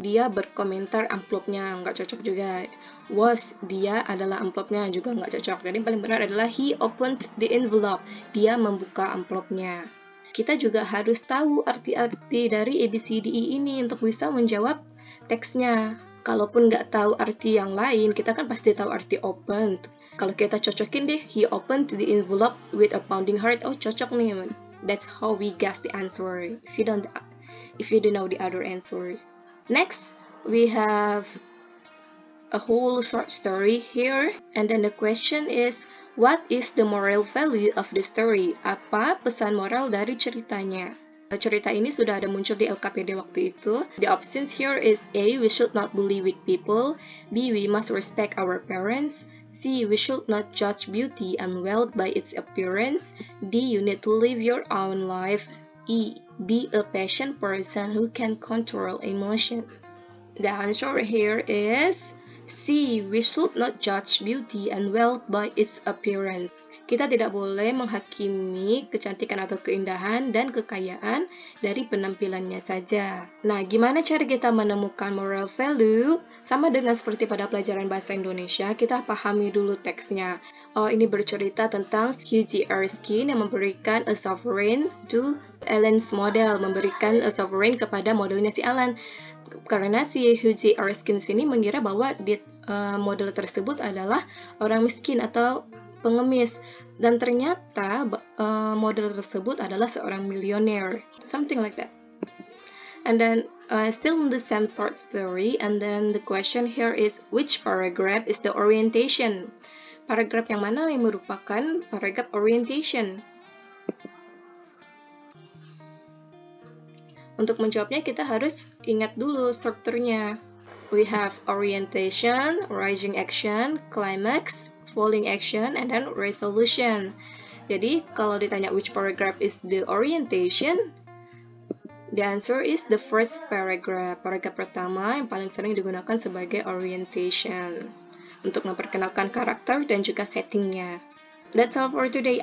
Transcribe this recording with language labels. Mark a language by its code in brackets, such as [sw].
[id] Dia berkomentar amplopnya, nggak cocok juga. Was, dia adalah amplopnya, juga nggak cocok. Jadi paling benar adalah [en] he opened the envelope. [id] Dia membuka amplopnya. Kita juga harus tahu arti-arti dari ABCDE ini untuk bisa menjawab teksnya. Kalaupun nggak tahu arti yang lain, kita kan pasti tahu arti opened. Kalau kita cocokin deh, [en] he opened the envelope with a pounding heart. [id] Oh, cocok nih. [en] That's how we guess the answer. If you don't know the other answers. Next, we have a whole short story here. And then the question is, what is the moral value of the story? [id] Apa pesan moral dari ceritanya? Cerita ini sudah ada muncul di LKPD waktu itu. [en] The options here is A. We should not bully weak people. B. We must respect our parents. C. We should not judge beauty and wealth by its appearance. D. You need to live your own life. E. Be a patient person who can control emotion. The answer here is C. We should not judge beauty and wealth by its appearance. [id] Kita tidak boleh menghakimi kecantikan atau keindahan dan kekayaan dari penampilannya saja. Nah, gimana cara kita menemukan moral value? Sama dengan seperti pada pelajaran bahasa Indonesia, kita pahami dulu teksnya. Oh, ini bercerita tentang H.G. Erskine yang memberikan [en] a sovereign to Alan's model, [id] memberikan a sovereign kepada modelnya si Alan. Karena si H.G. Erskine sini mengira bahwa model tersebut adalah orang miskin atau pengemis, dan ternyata model tersebut adalah seorang milioner, [en] something like that. And then still in the same short story, and then the question here is, which paragraph is the orientation? [id] Paragraf yang mana yang merupakan paragraf orientation? Untuk menjawabnya kita harus ingat dulu strukturnya. [en] We have orientation, rising action, climax, falling action, and then resolution. [id] Jadi kalau ditanya [en] which paragraph is the orientation, the answer is the first paragraph. [id] Paragraf pertama yang paling sering digunakan sebagai orientation untuk memperkenalkan karakter dan juga settingnya. [en] That's all for today.